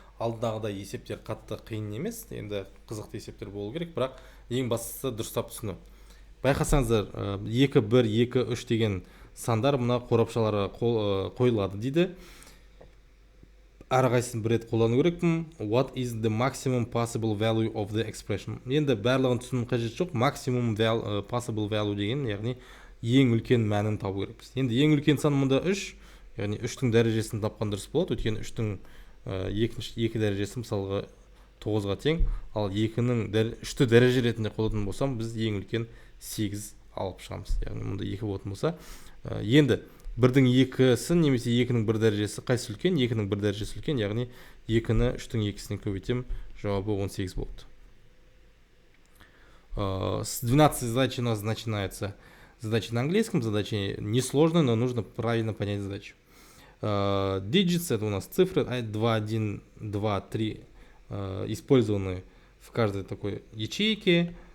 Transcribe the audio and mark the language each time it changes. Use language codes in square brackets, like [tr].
[kk] Алдағыдай есептер қатты қиын емес, енді қызықты есептер болу керек, бірақ ең бастысы дұрыстап түсіну. Байқасаңыздар, 2, 1, 2, 3 деген сандар мына қорапшаларға қойылады дейді. Әрқайсысын бір рет қолдану керекпін. [en] What is the maximum possible value of the expression? [kk] Енді барлығын түсіну қажет жоқ. [en] Maximum possible value [kk] деген, яғни ең үлкен мәнін табу керекпіз. Енді ең үлкен сан мұнда 3, яғни 3-тің дәрежесін тапқан дұрыс болады. Өйткені 3-тің 2 дәрежесі мысалға 9-ға тең, ал 3-ті дәреже ретінде қолданатын болсам, біз ең үлкен 8 алып шығамыз. Яғни мұнда 2 болатын болса, енді 1-дің 2-сі немесе 2-нің 1 дәрежесі қайсы үлкен? 2-нің 1 дәрежесі үлкен, яғни 2-ні 3-тің 2-сінен көбейтем, жауабы 18 болды. [ru] С 12-й задачи у нас начинается задача на английском, задача несложная, но нужно правильно понять задачу. Digits это у нас цифры 2, 1, 2, 3 использованы в каждой такой ячейке.